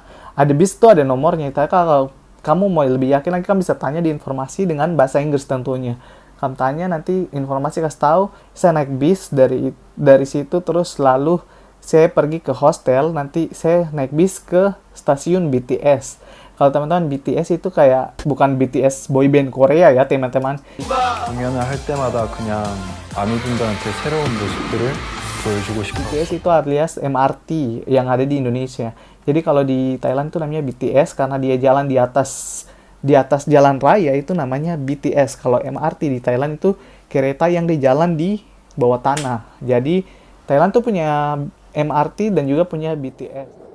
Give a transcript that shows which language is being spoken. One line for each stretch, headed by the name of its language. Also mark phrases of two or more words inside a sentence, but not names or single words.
Indonesian: Ada bis tuh ada nomornya. Kalau kamu mau lebih yakin lagi, kamu bisa tanya di informasi dengan bahasa Inggris tentunya. Kamu tanya nanti informasi kasih tahu. Saya naik bis dari situ, terus lalu saya pergi ke hostel. Nanti saya naik bis ke stasiun BTS. Kalau teman-teman BTS itu kayak bukan BTS boyband Korea ya teman-teman.
Korean: 공연을 할 때마다 그냥 아미분들한테 새로운 모습들을 보여주고 싶어.
Indonesian: BTS itu alias MRT yang ada di Indonesia. Jadi kalau di Thailand itu namanya BTS karena dia jalan di atas jalan raya, itu namanya BTS. Kalau MRT di Thailand itu kereta yang dia jalan di bawah tanah. Jadi Thailand tuh punya MRT dan juga punya BTS.